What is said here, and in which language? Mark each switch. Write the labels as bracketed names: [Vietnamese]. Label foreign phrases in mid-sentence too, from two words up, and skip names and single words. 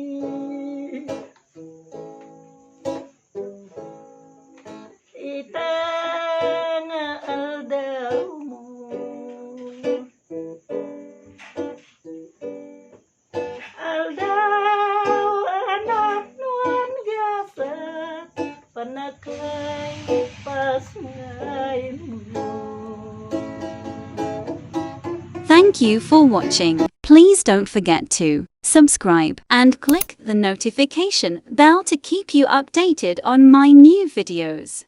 [Iloko] ita nga aldaw mo aldaw anak nuan gasat panakay pasngay mo. [English] Thank you for watching. Please don't forget to subscribe and click the notification bell to keep you updated on my new videos.